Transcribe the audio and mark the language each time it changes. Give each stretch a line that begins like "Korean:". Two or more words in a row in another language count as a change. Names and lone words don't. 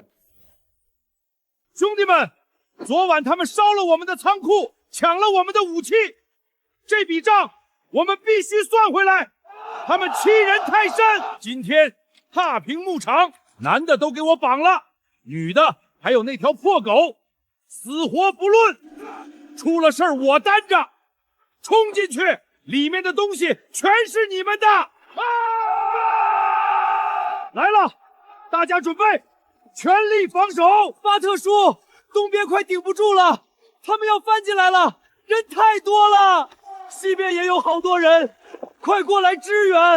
Chinese: 兄弟們，昨晚他們燒了我們的倉庫，搶了我們的武器，這筆賬我們必須算回来。他們欺人太甚，今天踏平牧场，男的都給我綁了，女的还有那條破狗，死活不論。出了事兒我擔着，衝進去，裡面的東西全是你們的。來了，大家準備，全力防守。巴特叔，東邊快頂不住了，他們要翻進來了，人太多了，西邊也有好多人，快過來支援！